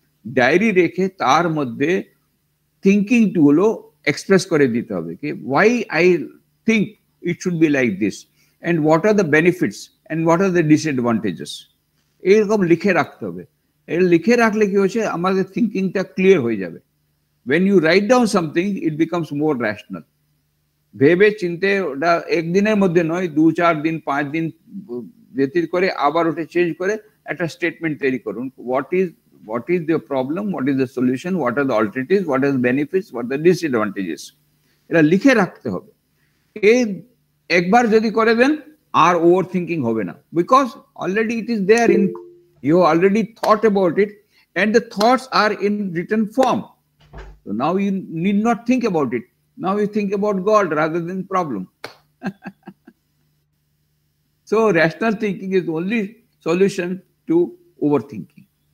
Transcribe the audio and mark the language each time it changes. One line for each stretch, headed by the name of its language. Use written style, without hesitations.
Bangla: Diary রেখে তার মধ্যে থিঙ্কিং গুলো এক্সপ্রেস করে দিতে হবে কি
English: why I think it should be like this and what are the benefits and what are the disadvantages,
Bangla: এইরকম লিখে রাখতে হবে। এর লিখে রাখলে কি হচ্ছে, আমাদের থিঙ্কিংটা ক্লিয়ার হয়ে যাবে।
English: when you write down something it becomes more rational.
Bangla: ভেবে চিন্তে ওটা একদিনের মধ্যে নয়, 2-4 দিন 5 দিন ব্যতীত করে আবার ওটা চেঞ্জ করে একটা স্টেটমেন্ট তৈরি করুন।
English: what is the problem, what is the solution, what are the alternatives, what are the benefits, what are the disadvantages,
Bangla: এটা লিখে রাখতে হবে। এই একবার যদি করে দেন আর ওভার থিঙ্কিং হবে না,
English: Because already it is there in, you already thought about it and the thoughts are in written form. So now you need not think about it. Now you think about God rather than problem. So rational thinking is the only solution to overthinking.